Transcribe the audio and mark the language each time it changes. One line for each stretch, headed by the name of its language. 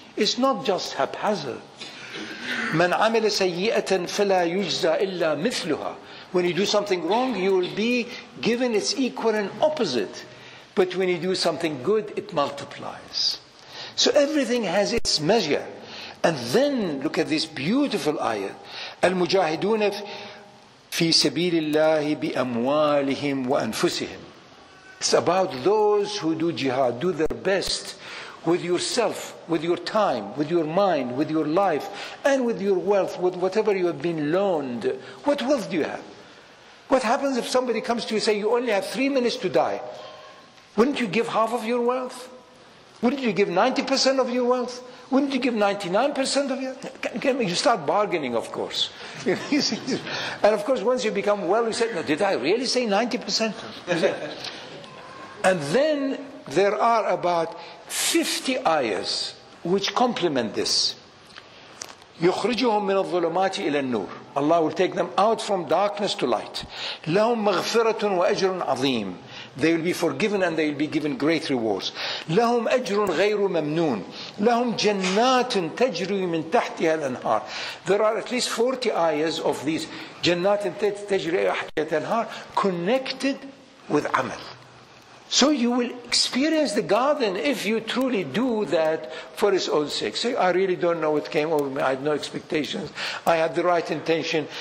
English: It's not just haphazard.
Arabic: مَنْ عَمِلَ سَيِّئَةً فَلَا يُجْزَى إِلَّا مِثْلُهَا.
English: When you do something wrong, you will be given its equal and opposite. But when you do something good, it multiplies. So everything has its measure. And then look at this beautiful ayah.
Arabic: الْمُجَاهِدُونَ في سبيل الله بأموالهم وأنفسهم.
English: It's about those who do jihad, do their best with yourself, with your time, with your mind, with your life, and with your wealth, with whatever you have been loaned. What wealth do you have? What happens if somebody comes to you and says, you only have 3 minutes to die? Wouldn't you give half of your wealth? Wouldn't you give 90% of your wealth? Wouldn't you give 99% of your? You start bargaining, of course. And of course, once you become well, you say, no, did I really say 90%? And then there are about 50 ayahs which complement this.
Arabic: يخرجهم من الظلمات إلى النور.
English: Allah will take them out from darkness to light.
Arabic: لهم مغفرة وأجر عظيم.
English: They will be forgiven and they will be given great rewards.
Arabic: لهم أجر غير ممنون. لهم جنات تجري من تحتها الأنهار.
English: There are at least 40 ayahs of these
Arabic: جنات تجري تحتها الأنهار
English: connected with amal. So you will experience the garden if you truly do that for its own sake. Say, I really don't know what came over me. I had no expectations. I had the right intention.